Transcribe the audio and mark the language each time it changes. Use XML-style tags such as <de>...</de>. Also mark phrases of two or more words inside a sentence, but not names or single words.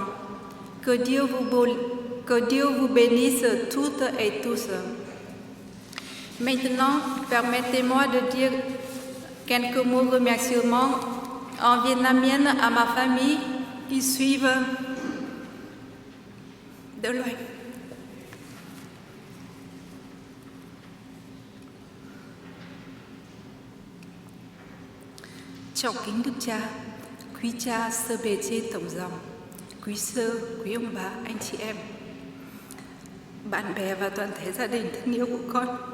<fr>Que Dieu vous bénisse toutes et tous. Maintenant, permettez-moi de dire quelques mots de remerciement en vietnamien à ma famille qui suivent de loin.</fr> <vi>Trọng kính Đức Cha, quý cha sơ bề trên tổng dòng, quý sơ, quý ông bà, anh chị em, bạn bè và toàn thể gia đình thân yêu của con.</vi>